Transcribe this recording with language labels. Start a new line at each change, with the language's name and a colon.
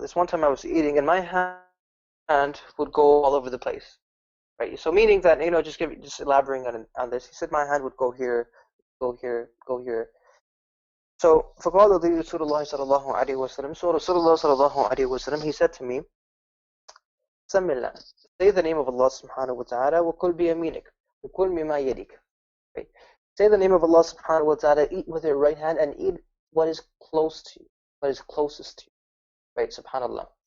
English: This one time I was eating and my hand would go all over the place, right? So meaning that, just elaborating on this, he said my hand would go here, go here, go here.
Arabic: So فقال لي رسول الله صلى الله عليه وسلم.
English: So Rasulullah
Arabic: صلى الله عليه وسلم,
English: he said to me,
Arabic: سم الله.
English: Say the name of Allah subhanahu wa ta'ala,
Arabic: وكل بيمينك وكل مما يليك.
English: Right? Say the name of Allah subhanahu wa ta'ala, eat with your right hand and eat what is close to you, what is closest to you. Right? Subhanallah.